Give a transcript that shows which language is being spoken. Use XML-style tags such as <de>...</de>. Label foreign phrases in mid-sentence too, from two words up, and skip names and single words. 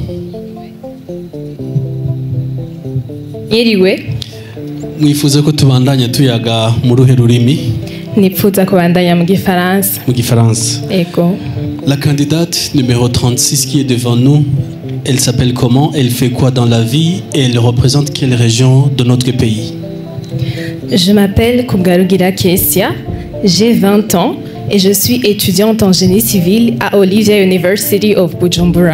<rn>Mwiriwe. Mwifuza ko tubandanya tuyaga mu ruhe rurimi? Nipfuza kubandanya mu Gifaransa. Mu Gifaransa. Ego.</rn> <fr>La candidate numéro 36 qui est devant nous, elle s'appelle comment? Elle fait quoi dans la vie? Et elle représente quelle région de notre pays? Je m'appelle Kugarugira Kessia, j'ai 20 ans et je suis étudiante en génie civil à Olivia University of Bujumbura.</fr>